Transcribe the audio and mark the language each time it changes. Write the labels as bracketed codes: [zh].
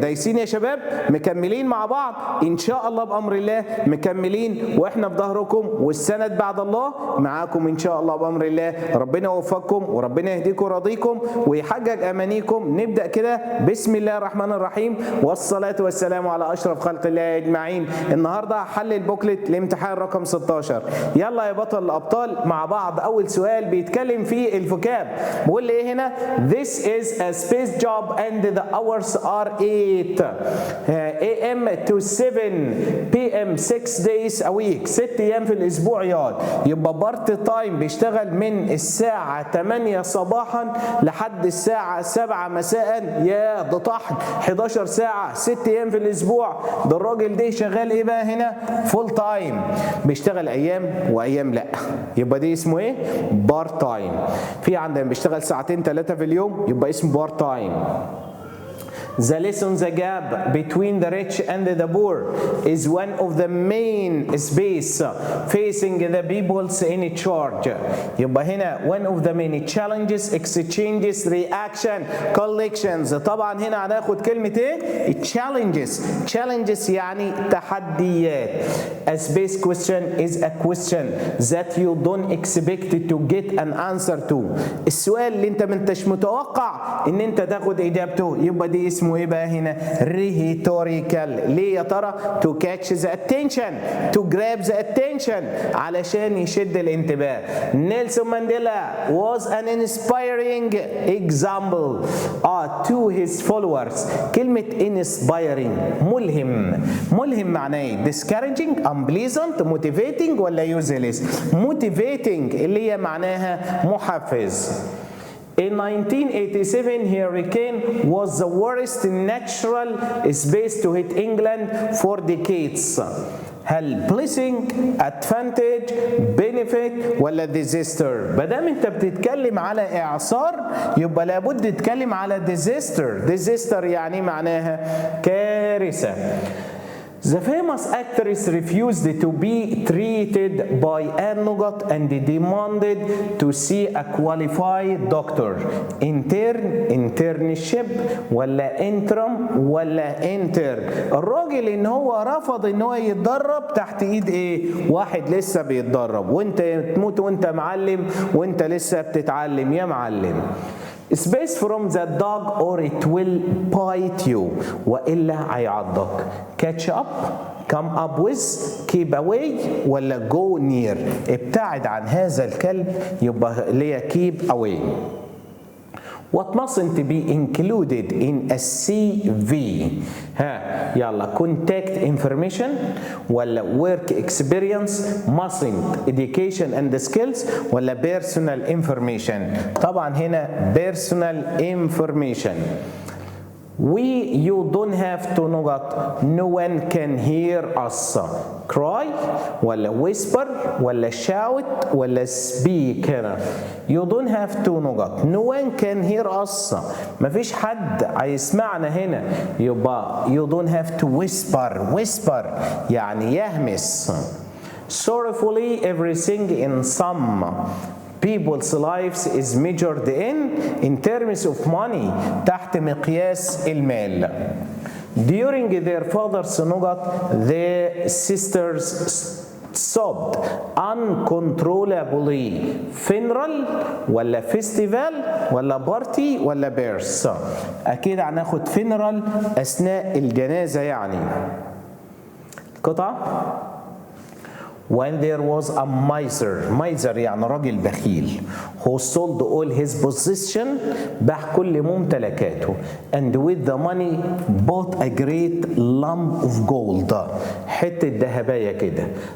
[ar] دايسين يا شباب، مكملين مع بعض إن شاء الله بأمر الله، مكملين وإحنا في ظهركم والسند بعد الله معاكم إن شاء الله بأمر الله. ربنا يوفقكم وربنا يهديكم ويرضيكم ويحقق أمانيكم. نبدأ كده بسم الله الرحمن الرحيم والصلاة والسلام على أشرف خلق الله أجمعين. النهاردة هحلل بوكلت الامتحان رقم 16. يلا يا بطل الأبطال مع بعض. أول سؤال بيتكلم فيه الفوكاب، بيقول لي إيه هنا؟ [en] This is a space job and the hours are 8 AM to 7 PM 6 days a week. [ar] 6 أيام في الأسبوع يبقى بارت تايم، بيشتغل من الساعة 8 صباحا لحد الساعة 7 مساء. يا ده طحن، 11 ساعة 6 أيام في الأسبوع. ده الراجل ده شغال إيه بقى هنا؟ فول تايم، بيشتغل ايام وايام لا، يبقى دي اسمه ايه؟ بارت تايم. في عندنا بيشتغل ساعتين 3 في اليوم يبقى اسمه بارت تايم. [en] The lesson, the gap between the rich and the poor is one of the main space facing the peoples in charge. [ar] يبقى هنا [en] one of the many challenges, exchanges, reaction, collections. [ar] طبعا هنا هناخد كلمة ايه؟ challenges. challenges يعني تحديات. [en] A space question is a question that you don't expect to get an answer to. [ar] السؤال اللي انت ما انتش متوقع ان انت تاخد اجابته، يبقى دي اسمه ايه بقى هنا؟ rhetorical. [en] ليه يا ترى؟ to catch the attention, to grab the attention، [ar] علشان يشد الانتباه. [en] نيلسون مانديلا was an inspiring example to his followers. [ar] كلمة inspiring ملهم. ملهم معناه ايه؟ [en] discouraging, unpleasant, motivating [ar] ولا useless؟ motivating اللي هي معناها محفز. [en] In 1987, hurricane was the worst natural space to hit England for decades. [ar] هل [en] blessing, advantage, benefit [ar] ولا disaster؟ مادام انت بتتكلم على اعصار يبقى لابد تتكلم على disaster. disaster يعني معناها كارثة. [en] The famous actress refused to be treated by [ar] النقط [en] and demanded to see a qualified doctor. [ar] internship ولا interim ولا intern؟ الراجل ان هو رفض ان هو يتدرب تحت ايد ايه؟ واحد لسه بيتدرب، وانت تموت وانت معلم وانت لسه بتتعلم يا معلم. [en] Space from the dog or it will bite you، [ar] وإلا هيعضك. [en] Catch up, come up with, keep away ولا go near؟ [ar] ابتعد عن هذا الكلب، يبقى اللي هي [en] keep away. What mustn't be included in a CV؟ يلا contact information ولا work experience، mustn't education and skills ولا personal information؟ طبعا هنا personal information. You don't have to [ar] نقط. [en] No one can hear us. Cry ولا whisper ولا shout ولا speak؟ You don't have to [ar] نقط. [en] No one can hear us. [ar] مفيش حد هيسمعنا هنا، يبقى [en] you don't have to whisper. [ar] whisper يعني يهمس. [en] Sorrowfully everything in some people's lives is measured in terms of money، [ar] تحت مقياس المال. [en] During their father's [ar] نقط [en] the sisters sobbed uncontrollably. [ar] funeral ولا festival ولا party ولا birth؟ أكيد هناخد funeral أثناء الجنازة يعني. قطعة. [en] When there was a miser [ar] يعني راجل بخيل [en] who sold all his possession، [ar] باع كل ممتلكاته [en] and with the money bought a great lump of gold، [ar] حتة ذهبية كده.